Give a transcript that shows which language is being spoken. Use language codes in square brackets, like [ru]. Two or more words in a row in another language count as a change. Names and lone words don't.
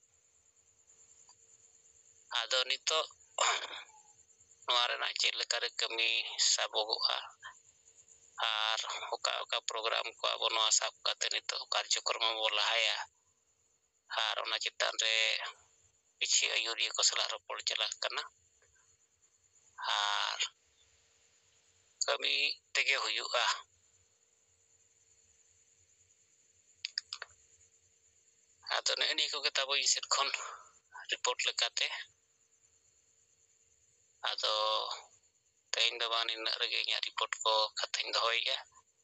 [sat] आदो नितो नवा रेना चेद लेका रे कमी साबोगोआ आर ओका ओका प्रोग्राम को आबो नवा साब काते नितो कार्यक्रम बो लहाया आर ओना चितान रे पिछि आयुरिया को सला रोपड़ चला कना आर कमी तेगे हुयुआ आदो नेनी को ताबो इसेट खन रिपोर्ट लेकाते आदो तेन दबान इन रगे रिपोर्ट को कथाइन दोहोया